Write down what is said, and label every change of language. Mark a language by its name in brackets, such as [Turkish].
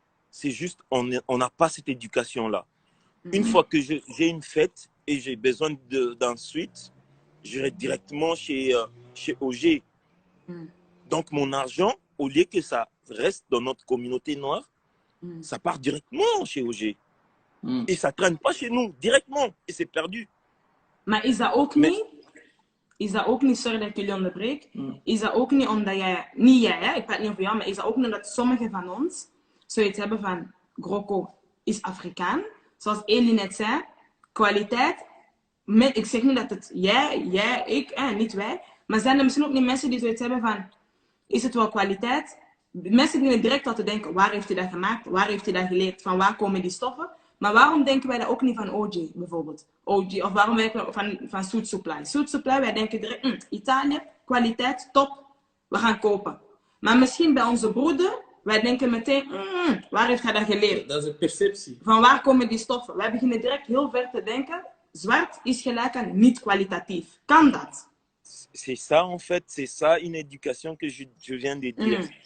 [French] C'est juste, on n'a pas cette éducation-là. Une fois que j'ai une fête et j'ai besoin d'un suite, j'irai directement chez OG. Donc, mon argent, au lieu que ça reste dans notre communauté noire, ça part directement chez OG. Et ça ne traîne pas chez nous, directement. Et c'est perdu. [Dutch] Maar is dat ook niet? Is dat ook niet, sorry dat ik jullie onderbreek, is dat ook niet omdat jij, niet jij, hè? Ik praat niet over jou, maar is dat ook niet omdat sommigen van ons zoiets hebben van, Groko is Afrikaan, zoals Elie net zei, kwaliteit, ik zeg niet dat het jij, ik, niet wij, maar zijn er misschien ook niet mensen die zoiets hebben van, is het wel kwaliteit? Mensen beginnen direct al te denken, waar heeft hij dat gemaakt? Waar heeft hij dat geleerd? Van waar komen die stoffen? Maar waarom denken wij dat ook niet van OG bijvoorbeeld? OG, of waarom denken we van Suit Supply? Suit Supply, wij denken direct, Italië, kwaliteit, top, we gaan kopen. Maar misschien bij onze broeder, wij denken meteen, waar heeft hij dat geleerd? Dat is een perceptie. Van waar komen die stoffen? Wij beginnen direct heel ver te denken, zwart is gelijk aan niet kwalitatief. Kan dat? [French] C'est ça, en fait, c'est ça une éducation que je viens de dire.